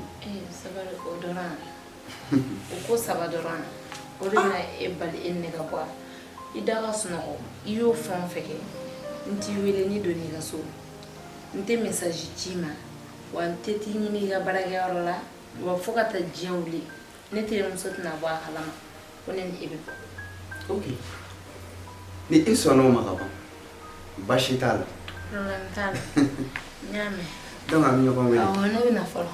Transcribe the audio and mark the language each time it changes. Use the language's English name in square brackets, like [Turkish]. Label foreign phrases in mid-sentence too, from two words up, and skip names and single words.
[Bambara] Sabari o dɔrɔn o ko 3 dɔrɔn o de bɛna e bali e ni ne ka bɔ a la i da ka sunɔgɔ i y'o fɛn o fɛn kɛ n t'i wele n'i donna i ka so n tɛ message ci ma wa n tɛ t'i ɲini i ka baarakɛyɔrɔ la wa fo ka taa diɲɛ wuli ne terimuso tɛna bɔ a kalama ko ne ni e bɛ bɔ. Ok ni i sɔnn'o ma ka ban baasi t'a la. Problème t'a la n y'a mɛn. Donc a mi ko ngani. Oh, no na folo.